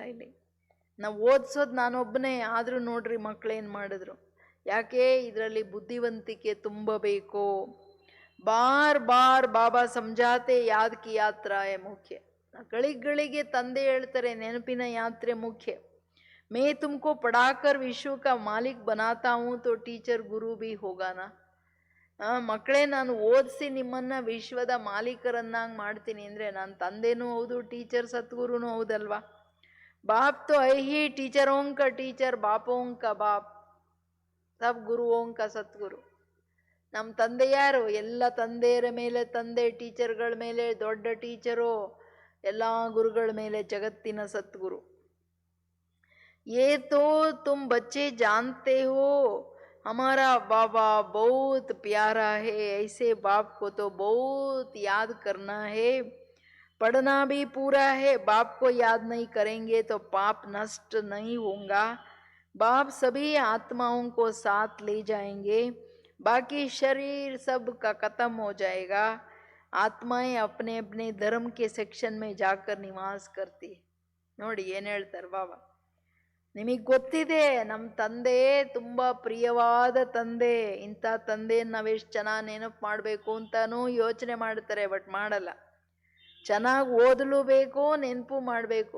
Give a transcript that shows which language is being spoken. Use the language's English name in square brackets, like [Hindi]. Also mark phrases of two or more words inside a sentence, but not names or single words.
[Kannada] ಇಲ್ಲಿ ನಾವು ಓದಿಸೋದು ನಾನೊಬ್ಬನೇ, ಆದರೂ ನೋಡ್ರಿ ಮಕ್ಕಳೇನು ಮಾಡಿದ್ರು. ಯಾಕೆ? ಇದರಲ್ಲಿ ಬುದ್ಧಿವಂತಿಕೆ ತುಂಬಬೇಕು. [Hindi] बार बार बाबा समझाते याद की यात्रा मुख्य. [Kannada] ಗಳಿಗಳಿಗೆ ತಂದೆ ಹೇಳ್ತಾರೆ, ನೆನಪಿನ ಯಾತ್ರೆ ಮುಖ್ಯ. [Hindi] मैं तुमको पढ़ाकर विश्व का मालिक बनाता हूँ, तो टीचर गुरु भी होगा ना. [Kannada] ಮಕ್ಕಳೇ, ನಾನು ಓದಿಸಿ ನಿಮ್ಮನ್ನ ವಿಶ್ವದ ಮಾಲೀಕರನ್ನಾಗಿ ಮಾಡ್ತೀನಿ ಅಂದರೆ ನಾನು ತಂದೆನೂ ಹೌದು, ಟೀಚರ್ ಸದ್ಗುರುನೂ ಹೌದಲ್ವಾ. [Hindi] बाप तो है ही टीचरों का टीचर, बापों का बाप, सब गुरुओं का ಸದ್ಗುರು. [Kannada] ನಮ್ಮ ತಂದೆ ಯಾರು? ಎಲ್ಲ ತಂದೆಯರ ಮೇಲೆ ತಂದೆ, ಟೀಚರ್ಗಳ ಮೇಲೆ ದೊಡ್ಡ ಟೀಚರು, ಎಲ್ಲ ಗುರುಗಳ ಮೇಲೆ ಜಗತ್ತಿನ ಸದ್ಗುರು. [Hindi] ये तो तुम बच्चे जानते हो, हमारा बाबा बहुत प्यारा है, ऐसे बाप को तो बहुत याद करना है. पढ़ना भी पूरा है. बाप को याद नहीं करेंगे तो पाप नष्ट नहीं होगा. बाप सभी आत्माओं को साथ ले जाएंगे, बाकी शरीर सब का खत्म हो जाएगा. आत्माएं अपने अपने धर्म के सेक्शन में जाकर निवास करती. [Kannada] ನೋಡಿ ಏನು ಹೇಳ್ತಾರೆ ಬಾಬಾ. ನಿಮಗೆ ಗೊತ್ತಿದೆ, ನಮ್ಮ ತಂದೆ ತುಂಬ ಪ್ರಿಯವಾದ ತಂದೆ. ಇಂಥ ತಂದೆಯನ್ನು ನಾವೆಷ್ಟು ಚೆನ್ನಾಗಿ ನೆನಪು ಮಾಡಬೇಕು ಅಂತಾನೂ ಯೋಚನೆ ಮಾಡ್ತಾರೆ, ಬಟ್ ಮಾಡಲ್ಲ. ಚೆನ್ನಾಗಿ ಓದಲು ಬೇಕು, ನೆನಪು ಮಾಡಬೇಕು.